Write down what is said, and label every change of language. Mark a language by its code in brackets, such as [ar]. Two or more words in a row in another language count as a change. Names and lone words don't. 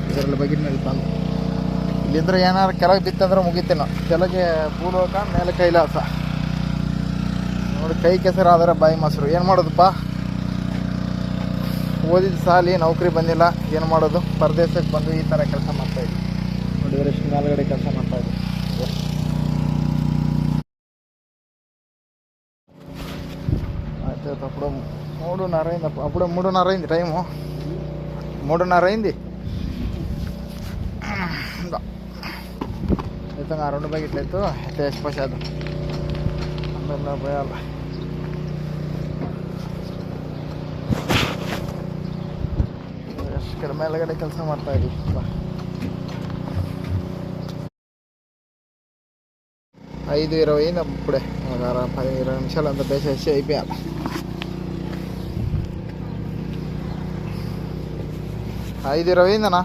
[kn] ಇದರಲ್ಲಿ ಬಗೆಟ್ ನಡೀತಾ ಇಲ್ಲಿಂದ್ರೆ ಏನಾರು ಕೆಳಗೆ ಬಿತ್ತಂದ್ರೆ ಮುಗಿತೇನೋ. ಕೆಳಗೆ ಭೂಲೋಕ, ಮೇಲೆ ಕೈಲಾಸ. ನೋಡಿ, ಕೈ ಕೆಸರಾದರೆ ಬಾಯಿ ಮೊಸರು. ಏನು ಮಾಡೋದಪ್ಪ, ಓದಿದ ಸಾಲಿ ನೌಕರಿ ಬಂದಿಲ್ಲ, ಏನು ಮಾಡೋದು. ಪರದೇಶಕ್ಕೆ ಬಂದು ಈ ಥರ ಕೆಲಸ ಮಾಡ್ತಾಯಿದ್ವಿ. ನೋಡಿದರೆ ಎಷ್ಟು ಮೇಲ್ಗಡೆ ಕೆಲಸ ಮಾಡ್ತಾಯಿದ್ವಿ. [te] ఆయితే అప్పుడు 3:30 అయింది. అప్పుడు 3:30 అయింది టైము. 3:30 అయింది. అయితే ఆ 2 బకెట్లు అయితే వేసిపోసేద్దాం. అందులో పోయాలి. ఇక్కడ [kn] మేలగಡೆ ಕೆಲಸ ಮಾಡ್ತಾಯಿದ್ವಿ. [te] 5:20 అయింది. అప్పుడే 10-20 నిమిషాలు అంత వేసేసి అయిపోయాలి. ఐదు 20 అయిందన్నా.